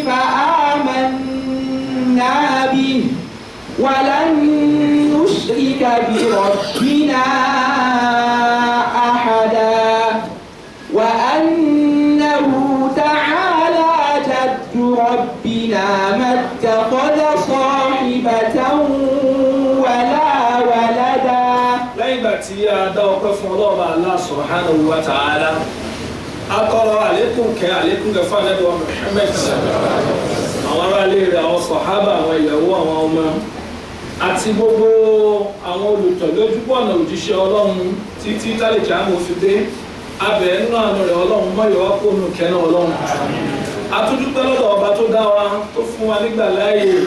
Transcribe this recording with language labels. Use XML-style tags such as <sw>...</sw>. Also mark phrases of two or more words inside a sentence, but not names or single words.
<ar>فآمنا به ولن نشرك بربنا أحدا وأنه تعالى جد ربنا ما اتخذ صاحبة ولا ولدا.</ar> <yo>lẹ́yìn ìgbà tí a dá ọpẹ́ fún Ọlọ́run Allah</yo> <ar>سبحانه وتعالى</ar> <yo>atọrọ àlékún kẹ́ fún Ànábì wa Muhammad àwọn aráalé rẹ̀ àwọn sàhábà àwọn ìyàwó àwọn ọmọ àti gbogbo àwọn olùtọ̀lójúbọ̀nà òjíṣẹ́ Ọlọ́run títí tálíkì àmọ́ fi dé abẹ́ nínú àánú rẹ̀ Ọlọ́run mọ́yọ̀ wá kó nù kẹ́nà Ọlọ́run atúndúpẹ́ lọ́dọ̀ ọba tó dá wa tó fún wa nígbà láàyè</yo>